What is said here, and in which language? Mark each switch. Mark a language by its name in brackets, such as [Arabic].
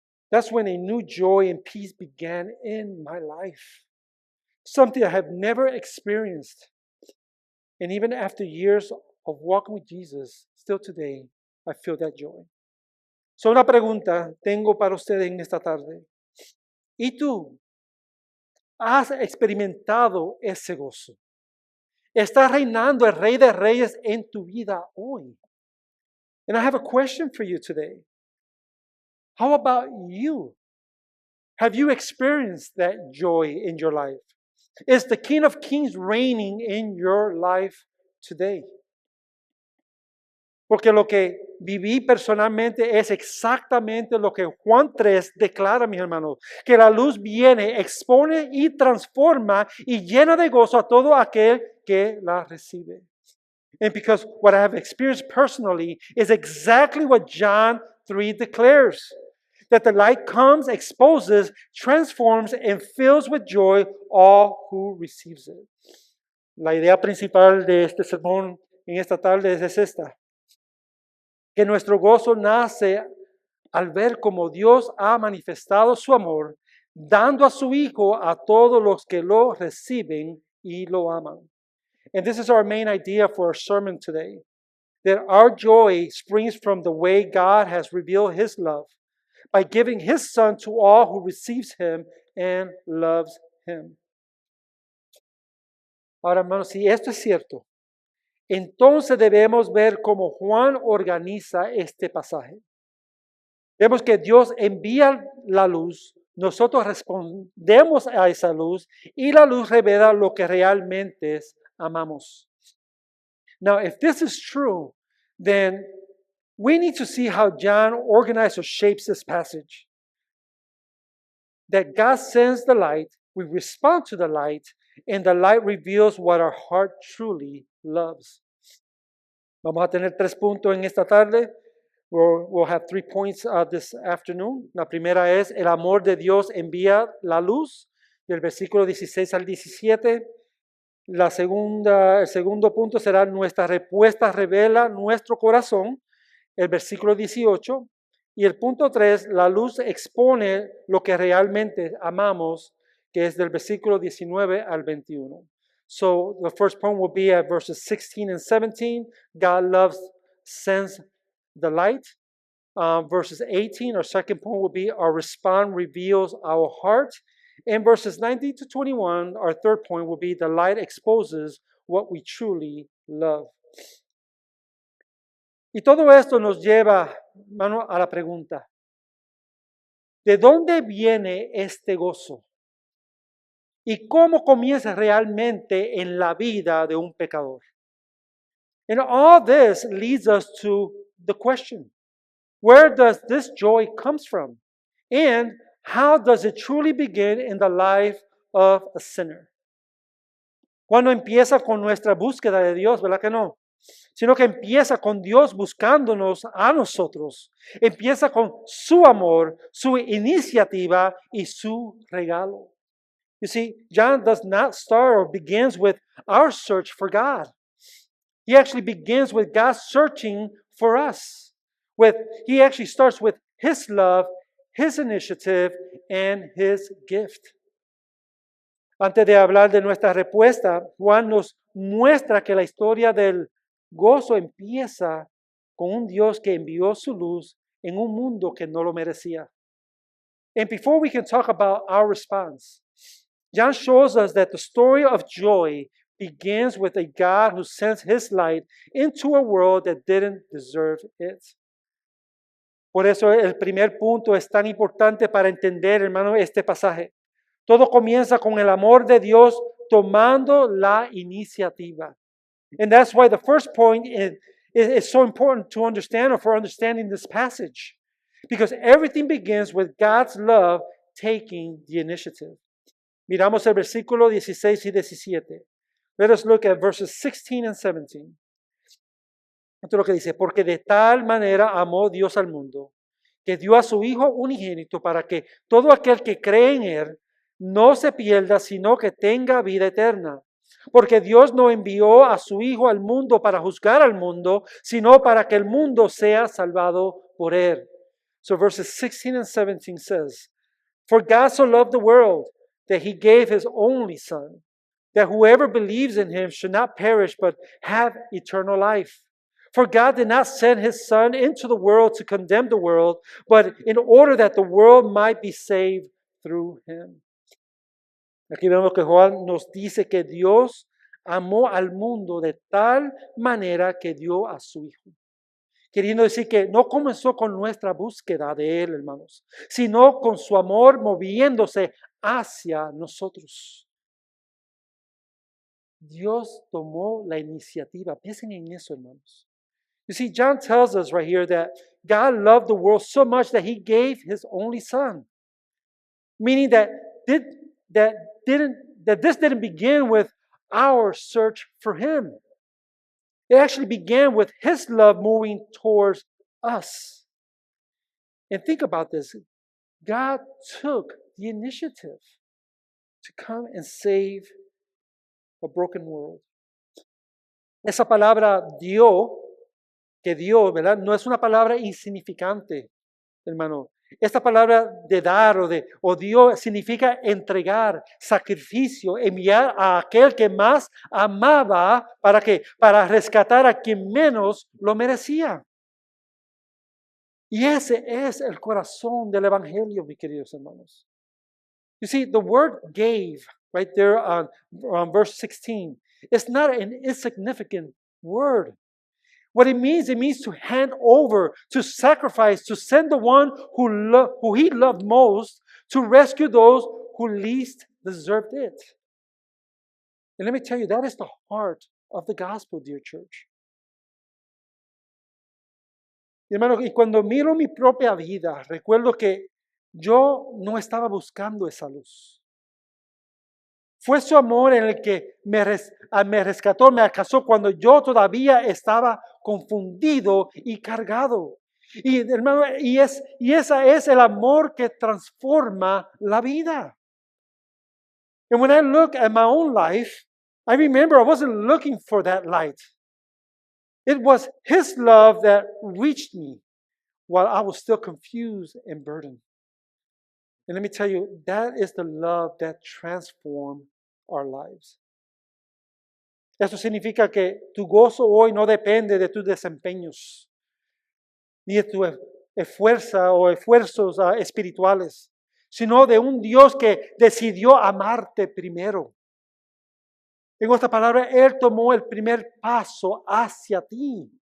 [English] That's when a new joy and peace began in my life, something I have never experienced. And even after years of walking with Jesus, still today, I feel that joy. [Spanish] So, una pregunta tengo para ustedes en esta tarde. ¿Y tú has experimentado ese gozo? ¿Está reinando el Rey de Reyes en tu vida hoy? [English] And I have a question for you today. How about you? Have you experienced that joy in your life? Is the King of Kings reigning in your life today? [Spanish] Porque lo que viví personalmente es exactamente lo que Juan 3 declara, mis hermanos, que la luz viene, expone y transforma y llena de gozo a todo aquel que la recibe. [English] And because what I have experienced personally is exactly what John 3 declares. That the light comes, exposes, transforms, and fills with joy all who receives it. [Spanish] La idea principal de este sermón en esta tarde es esta. Que nuestro gozo nace al ver cómo Dios ha manifestado su amor, dando a su Hijo a todos los que lo reciben y lo aman. [English] And this is our main idea for our sermon today. That our joy springs from the way God has revealed His love by giving His Son to all who receives Him and loves Him. [Spanish] Ahora, hermanos, si esto es cierto, entonces debemos ver cómo Juan organiza este pasaje. Vemos que Dios envía la luz, nosotros respondemos a esa luz y la luz revela lo que realmente amamos. [English] Now, if this is true, then we need to see how John organizes or shapes this passage. That God sends the light, we respond to the light, and the light reveals what our heart truly loves. [Spanish] Vamos a tener 3 puntos en esta tarde. [English] We'll have 3 points this afternoon. [Spanish] La primera es el amor de Dios envía la luz, del versículo 16 al 17. El segundo punto será nuestra respuesta revela nuestro corazón, el versículo 18. Y el punto 3, la luz expone lo que realmente amamos, que es del versículo 19 al 21. [English] So the first point will be at verses 16 and 17. God sends the light. Verses 18, our second point will be our response reveals our heart. And verses 19 to 21, our third point will be the light exposes what we truly love. [Spanish] Y todo esto nos lleva, hermano, a la pregunta, ¿de dónde viene este gozo? ¿Y cómo comienza realmente en la vida de un pecador? [English] And all this leads us to the question, where does this joy comes from? And how does it truly begin in the life of a sinner? [Spanish] Cuando empieza con nuestra búsqueda de Dios, ¿verdad que no? Sino que empieza con Dios buscándonos a nosotros. Empieza con su amor, su iniciativa y su regalo. [English] You see, John does not start or begins with our search for God. He actually begins with God searching for us. He actually starts with His love, His initiative, and His gift. [Spanish] Antes de hablar de nuestra respuesta, Juan nos muestra que la historia del gozo empieza con un Dios que envió su luz en un mundo que no lo merecía. [English] And before we can talk about our response, John shows us that the story of joy begins with a God who sends His light into a world that didn't deserve it. [Spanish] Por eso el primer punto es tan importante para entender, hermano, este pasaje. Todo comienza con el amor de Dios tomando la iniciativa. [English] And that's why the first point is so important to understand, or for understanding this passage. Because everything begins with God's love taking the initiative. [Spanish] Miramos el versículo 16 y 17. [English] Let us look at verses 16 and 17. [Spanish] Esto es lo que dice, porque de tal manera amó Dios al mundo, que dio a su Hijo unigénito para que todo aquel que cree en Él no se pierda, sino que tenga vida eterna. Porque Dios no envió a su Hijo al mundo para juzgar al mundo, sino para que el mundo sea salvado por Él. [English] So verses 16 and 17 says, For God so loved the world that He gave His only Son, that whoever believes in Him should not perish but have eternal life. For God did not send His Son into the world to condemn the world, but in order that the world might be saved through Him. [Spanish] Aquí vemos que Juan nos dice que Dios amó al mundo de tal manera que dio a su Hijo. Queriendo decir que no comenzó con nuestra búsqueda de Él, hermanos, sino con su amor moviéndose hacia nosotros. Dios tomó la iniciativa. Piensen en eso, hermanos. [English] You see, John tells us right here that God loved the world so much that He gave His only Son. Meaning that this didn't begin with our search for Him. It actually began with His love moving towards us. And think about this. God took the initiative to come and save a broken world. [Spanish] Esa palabra dio, que dio, ¿verdad? No es una palabra insignificante, hermano. Esta palabra de dar o dio significa entregar, sacrificio, enviar a aquel que más amaba para rescatar a quien menos lo merecía. Y ese es el corazón del Evangelio, mis queridos hermanos. [English] You see, the word gave, right there on verse 16, is not an insignificant word. What it means to hand over, to sacrifice, to send the one who He loved most to rescue those who least deserved it. And let me tell you, that is the heart of the gospel, dear church. [Spanish] Y hermano, y cuando miro mi propia vida, recuerdo que yo no estaba buscando esa luz. Fue su amor en el que me rescató, me alcanzó cuando yo todavía estaba confundido y cargado. Y hermano, y ese es el amor que transforma la vida. [English] And when I look at my own life, I remember I wasn't looking for that light. It was His love that reached me while I was still confused and burdened. And let me tell you, that is the love that transforms our lives. [Spanish] Eso significa que tu gozo hoy no depende de tus desempeños, ni de tu esfuerzo o esfuerzos espirituales, sino de un Dios que decidió amarte primero. En otras palabras, Él tomó el primer paso hacia ti.